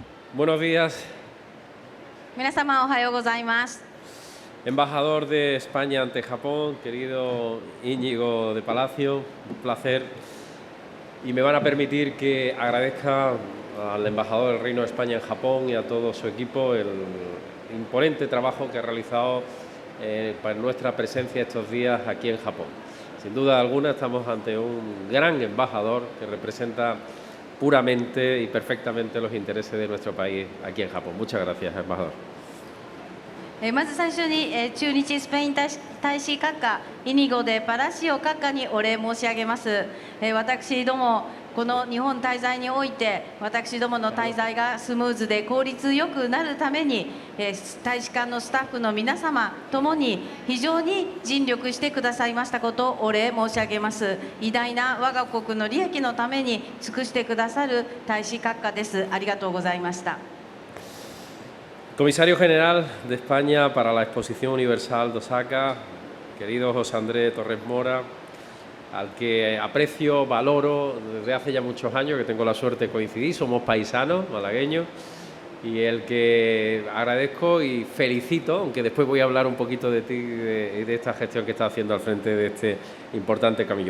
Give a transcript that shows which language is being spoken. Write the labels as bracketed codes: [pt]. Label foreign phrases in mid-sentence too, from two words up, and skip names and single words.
[es] Buenos días, [ja] 皆様おはようございます。 [es] embajador de España ante Japón, querido Íñigo de Palacio, un placer. Y me van a permitir que agradezca al embajador del Reino de España en Japón y a todo su equipo el imponente trabajo que ha realizado para nuestra presencia estos días aquí en Japón. Sin duda alguna estamos ante un gran embajador que representa puramente y perfectamente los intereses de nuestro país aquí en Japón. Muchas gracias, embajador. [ja] まず最初に、駐日スペイン大使閣下イニゴ・デ・パラシオ閣下にお礼申し上げます。私どもこの日本滞在において私どもの滞在がスムーズで効率よくなるために、大使館のスタッフの皆様ともに非常に尽力してくださいましたことをお礼申し上げます。偉大な我が国の利益のために尽くしてくださる大使閣下です。ありがとうございました。 [es] Comisario General de España para la Exposición Universal de Osaka, querido José Andrés Torres Mora, al que aprecio, valoro desde hace ya muchos años, que tengo la suerte de coincidir, somos paisanos malagueños, y el que agradezco y felicito, aunque después voy a hablar un poquito de ti y de esta gestión que estás haciendo al frente de este importante camino.